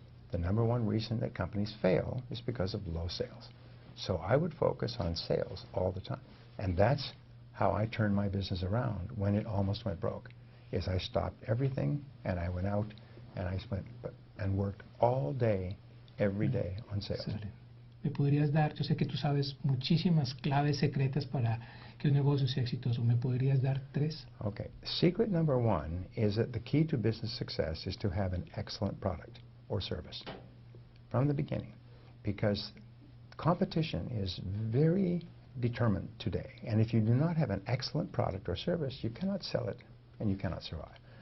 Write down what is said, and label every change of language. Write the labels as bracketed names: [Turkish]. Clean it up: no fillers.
[English] The number one reason that companies fail is because of low sales. So I would focus on sales all the time. And that's how I turned my business around when it almost went broke, is I stopped everything and I went out and I went and worked all day, every day on sales. [Spanish] Excelente. ¿Me podrías dar, yo sé que tú sabes muchísimas claves secretas para que un negocio sea exitoso, ¿me podrías dar 3? [English] Okay. Secret number 1 is that the key to business success is to have an excellent product or service from the beginning, because competition is very determined today, and if you do not have an excellent product or service, you cannot sell it and you cannot survive.